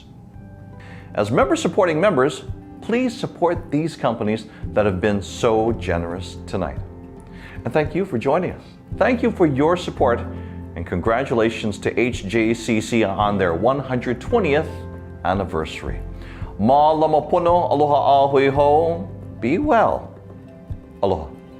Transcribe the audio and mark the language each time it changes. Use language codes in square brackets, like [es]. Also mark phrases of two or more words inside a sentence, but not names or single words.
[en] As member supporting members, please support these companies that have been so generous tonight. And thank you for joining us. Thank you for your support, and congratulations to HJCC on their 120th anniversary. [haw] Ma lamapuno, aloha ahui ho. [en] Be well. Aloha.